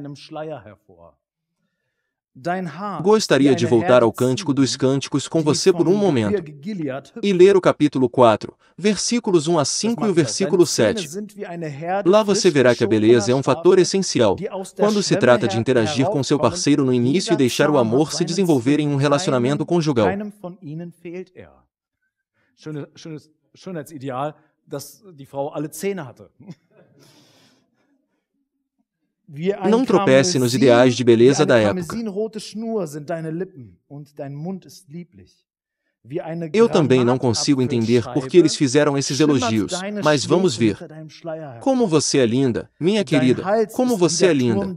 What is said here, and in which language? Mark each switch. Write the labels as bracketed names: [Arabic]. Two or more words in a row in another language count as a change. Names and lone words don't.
[Portuguese] Gostaria de voltar ao Cântico dos Cânticos com você por um momento e ler o capítulo 4, versículos 1 a 5 e o versículo 7. Lá você verá que a beleza é um fator essencial quando se trata de interagir com seu parceiro no início e deixar o amor se desenvolver em um relacionamento conjugal. [German] Schönheitsideal, dass die Frau alle Zähne hatte. [Portuguese] Não tropece nos ideais de beleza da época. Eu também não consigo entender por que eles fizeram esses elogios, mas vamos ver. Como você é linda, minha querida, como você é linda.